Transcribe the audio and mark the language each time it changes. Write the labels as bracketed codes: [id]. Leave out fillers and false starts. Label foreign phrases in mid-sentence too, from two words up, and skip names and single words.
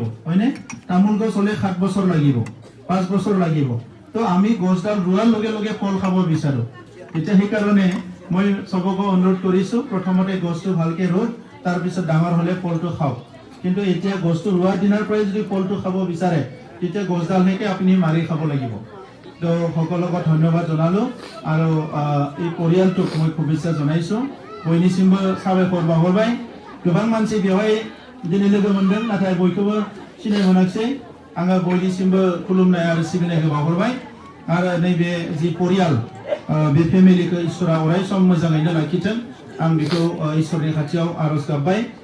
[as] হয়নে তামোল গছ হ'লে 7 বছৰ লাগিব 5 বছৰ লাগিব তো আমি গছডাল ৰুৱাৰ লগে লগে ফল খাব বিচাৰোঁ এতিয়া সেইকাৰণে মই সবকে অনুৰোধ কৰিছোঁ প্ৰথমতে গছটো ভালকৈ ৰুই তাৰপিছত ডাঙৰ হ'লে ফলটো খাওক কিন্তু এতিয়া গছটো ৰুৱাৰ দিনাৰ পৰাই যদি ফলটো খাব বিচাৰে তেতিয়া গছডাল হেকে আপুনি মাৰি খাব লাগিব তো সকলোকে ধন্যবাদ জনালোঁ আৰু এই পৰিয়ালটোক মই শুভেচ্ছা জনাইছোঁ [brx] बयनिसिमबो साबायखर बावहरबाय गोबां मानसि बेवहाय दिनै लोगो मोनदों नाथाय बयखौबो सिनाय मोनाखिसै आङो बयनिसिमबो खुलुमनाय आरो सिबिनायखौ बावहरबाय आरो नैबे जि परियाल बे फेमिलिखौ इसोरा अराय सम मोजाङैनो लाखिथों आं बेखौ इसोरनि खाथियाव आरज गाबबाय